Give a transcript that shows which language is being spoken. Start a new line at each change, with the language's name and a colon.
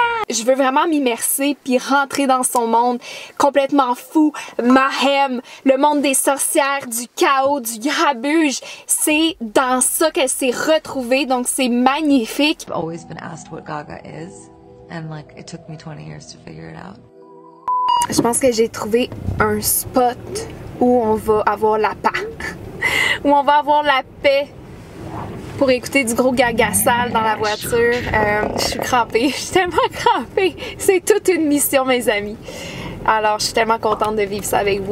French: Je veux vraiment m'immerser puis rentrer dans son monde complètement fou, Mayhem, le monde des sorcières, du chaos, du grabuge. C'est dans ça qu'elle s'est retrouvée, donc c'est magnifique.
English: I've always been asked what Gaga is, and like it took me 20 years to figure it out.
French: Je pense que j'ai trouvé un spot où on va avoir la paix, où on va avoir la paix. Pour écouter du gros Gaga sale dans la voiture. Je suis crampée, je suis tellement crampée. C'est toute une mission, mes amis. Alors, je suis tellement contente de vivre ça avec vous.